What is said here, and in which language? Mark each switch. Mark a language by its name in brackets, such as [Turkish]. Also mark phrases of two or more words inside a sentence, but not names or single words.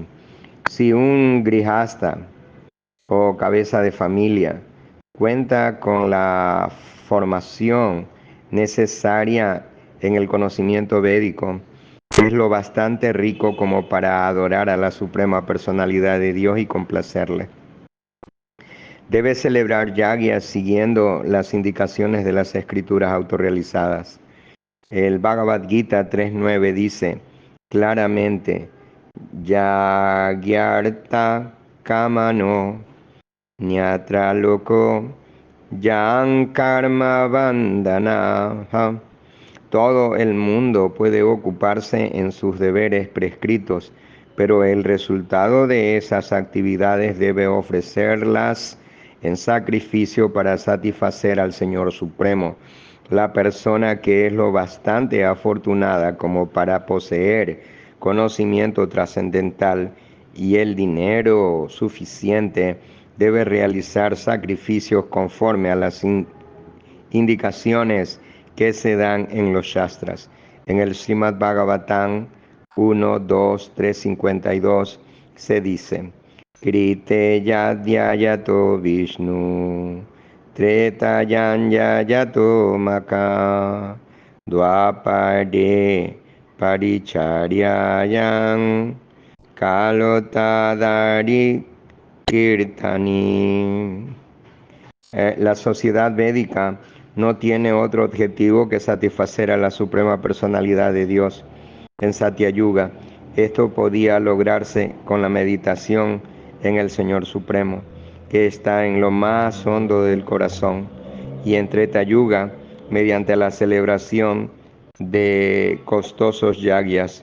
[Spanish] Si un grihasta o cabeza de familia cuenta con la formación necesaria en el conocimiento védico, es lo bastante rico como para adorar a la Suprema Personalidad de Dios y complacerle. Debe celebrar yagyas siguiendo las indicaciones de las escrituras autorrealizadas. El Bhagavad Gita 3.9 dice claramente: [Sanskrit] Yagyarta kamano nyatra loko yan karma bandhanaha. [Spanish] Todo el mundo puede ocuparse en sus deberes prescritos, pero el resultado de esas actividades debe ofrecerlas en sacrificio para satisfacer al Señor Supremo. La persona que es lo bastante afortunada como para poseer conocimiento trascendental y el dinero suficiente debe realizar sacrificios conforme a las indicaciones que se dan en los Shastras. En el Srimad Bhagavatam 1, 2, 3, 52, se dice: [Sanskrit] Krite yadyayato Vishnu, Tretayan yayato Maka, Dwapade Paricharyayam, Kalotadari Kirtani. [Spanish] La sociedad védica no tiene otro objetivo que satisfacer a la suprema personalidad de Dios en Satya Yuga. Esto podía lograrse con la meditación en el Señor Supremo, que está en lo más hondo del corazón, y en Treta Yuga, mediante la celebración de costosos yagyas.